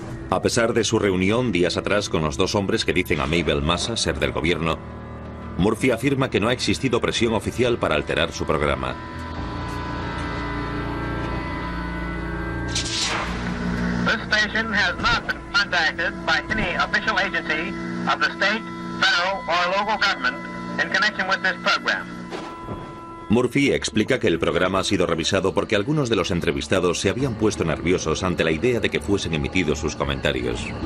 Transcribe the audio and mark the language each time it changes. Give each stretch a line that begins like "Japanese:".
Spanish: A pesar de su reunión días atrás con los dos hombres que dicen a Mabel Massa ser del gobierno, Murphy afirma que no ha existido presión oficial para alterar su programa.
English: This station has not been contacted by any official agency of the state, federal or local government in connection with this program.
Spanish: Murphy explica que el programa ha sido revisado porque algunos de los entrevistados se habían puesto nerviosos ante la idea de que fuesen emitidos sus comentarios.